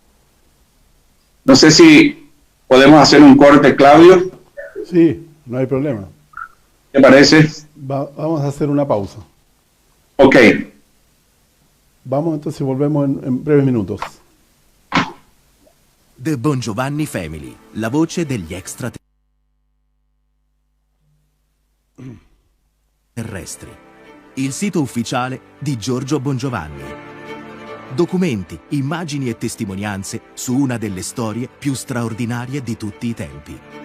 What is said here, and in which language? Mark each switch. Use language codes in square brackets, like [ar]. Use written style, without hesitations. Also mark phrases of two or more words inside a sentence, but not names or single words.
[es] No sé si podemos hacer un corte, Claudio. Sí, no hay problema. ¿Te parece? Vamos a hacer una pausa. Ok. Vamos, entonces volvemos en breves minutos. [it] The Bon Giovanni Family, la voce degli extraterrestri. Il sito ufficiale di Giorgio Bongiovanni. Documenti, immagini e testimonianze su una delle storie più straordinarie di tutti i tempi.